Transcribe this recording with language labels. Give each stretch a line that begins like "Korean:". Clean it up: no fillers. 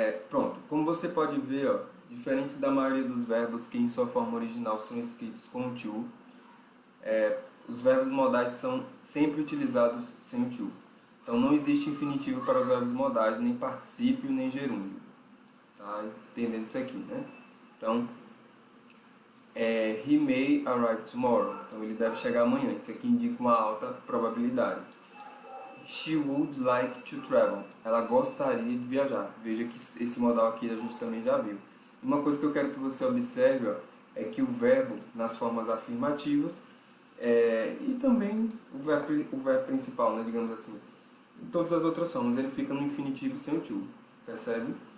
Portuguese: Pronto, como você pode ver, ó, diferente da maioria dos verbos que em sua forma original são escritos com o to, os verbos modais são sempre utilizados sem o to. Então não existe infinitivo para os verbos modais, nem particípio, nem gerúndio. Tá entendendo isso aqui, né?
English: Então, he may arrive tomorrow.
Portuguese: Então ele deve chegar amanhã. Isso aqui indica uma alta probabilidade.
English: She would like to travel.
Portuguese: Ela gostaria de viajar. Veja que esse modal aqui a gente também já viu. Uma coisa que eu quero que você observe, ó, é que o verbo nas formas afirmativas e também o verbo principal, né, digamos assim, em todas as outras formas, ele fica no infinitivo sem o to. Percebe?